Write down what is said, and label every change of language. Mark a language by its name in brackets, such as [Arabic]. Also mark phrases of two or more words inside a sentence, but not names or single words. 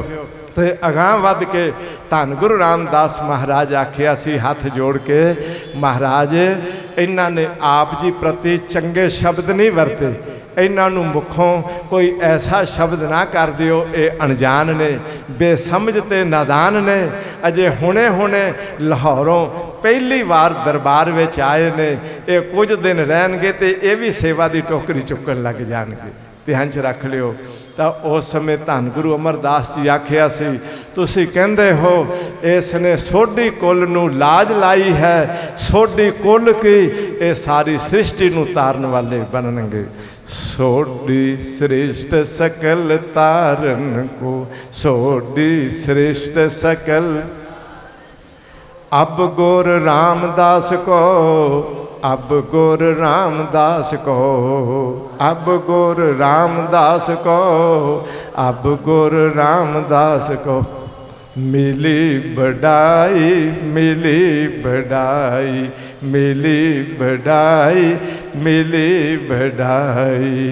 [Punjabi] ਤੋ ਅਗਾਂ ਵਧ ਕੇ ਧੰਨ ਗੁਰੂ ਰਾਮਦਾਸ ਮਹਾਰਾਜ ਆਖਿਆ ਸੀ ਹਾਥ ਜੋੜ ਕੇ, ਮਹਾਰਾਜ ਇਨ੍ਹਾਂ ਨੇ ਆਪ ਜੀ ਪ੍ਰਤਿ ਚੰਗੇ ਸ਼ਬਦ ਨਹੀਂ ਵਰਤੇ, ਇਨ੍ਹਾਂ ਨੂੰ ਮੁਖੋਂ ਕੋਈ ਐਸਾ ਸ਼ਬਦ ਨਾ ਕਰ ਦਿਓ, ਯੇ ਅਣਜਾਣ ਨੇ, ਬੇਸਮਝ ਤੇ ਨਾਦਾਨ ਨੇ, ਅਜੇ ਹੁਣੇ ਹੁਣੇ ਲਾਹੌਰੋਂ ਪਹਿਲੀ ਬਾਰ ਦਰਬਾਰ ਵਿਚ ਆਏ ਨੇ, ਯੇ ਕੁਛ ਦਿਨ ਰਹਿਣਗੇ ਤੇ ਯੇ ਭੀ ਸੇਵਾ ਕੀ ਟੋਕਰੀ ਚੁੱਕਣ ਲੱਗ ਜਾਣਗੇ, ਧਿਆਨ ਚ ਰੱਖ ਲਿਓ। ਤੋ ਉਸ ਸਮਯ ਧੰਨ ਗੁਰੂ ਅਮਰਦਾਸ ਜੀ ਆਖਿਆ ਸੀ, ਤੁਸੀ ਕਹਿੰਦੇ ਹੋ ਇਸਨੇ ਸੋਢੀ ਕੁਲ ਨੂੰ ਲਾਜ ਲਾਈ ਹੈ, ਸੋਢੀ ਕੁਲ ਕੀ ਯੇ ਸਾਰੀ ਸ੍ਰਿਸ਼ਟੀ ਨੂੰ ਤਾਰਨ ਵਾਲੇ ਬਣਨਗੇ। ਸੋਢੀ ਸ੍ਰੇਸ਼ਟ ਸਕਲ ਤਾਰਨ ਕੋ, ਸੋਢੀ ਸ੍ਰੇਸ਼ਟ ਸਕਲ, ਅਬ ਗੁਰ ਰਾਮਦਾਸ ਕੋ, ਅਬ ਗੁਰ ਰਾਮਦਾਸ ਕੋ, ਅਬ ਗੁਰ ਰਾਮਦਾਸ ਕੋ, ਅਬ ਗੁਰ ਰਾਮਦਾਸ ਕੋ ਮਿਲੀ ਬਡਾਈ, ਮਿਲੀ ਬਡਾਈ, ਮਿਲੀ ਬਡਾਈ, ਮਿਲੀ ਬਡਾਈ।